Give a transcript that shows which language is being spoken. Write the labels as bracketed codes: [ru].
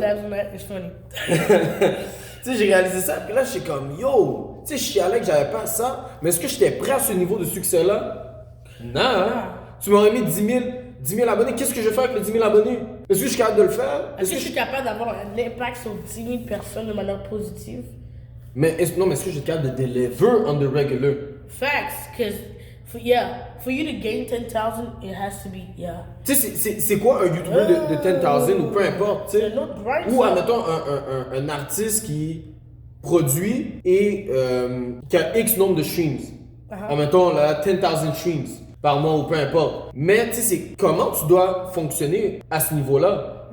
[en] keeping tabs on that is funny. [fr] tu sais, j'ai réalisé ça, puis là, j'étais comme, yo, tu sais, je chialais que j'avais pas ça, mais est-ce que j'étais prêt à ce niveau de succès-là? Non, hein? Tu m'aurais mis 10 000 abonnés, qu'est-ce que je vais faire avec les 10 000 abonnés? Est-ce que je suis capable de le faire? Est-ce que je suis capable d'avoir un impact sur 10 000 personnes de manière positive? Mais est-ce que je suis capable de [en] deliver on the regular? Facts, because for you to gain 10,000, it has to be, yeah. [fr] Tu sais, c'est quoi un YouTuber de 10,000 ou peu importe, tu sais? C'est un autre grind, Ou ça. admettons un artiste qui produit et qui a X nombre de streams. Admettons là, 10,000 streams par mois ou peu importe. Mais tu sais, c'est comment tu dois fonctionner à ce niveau-là.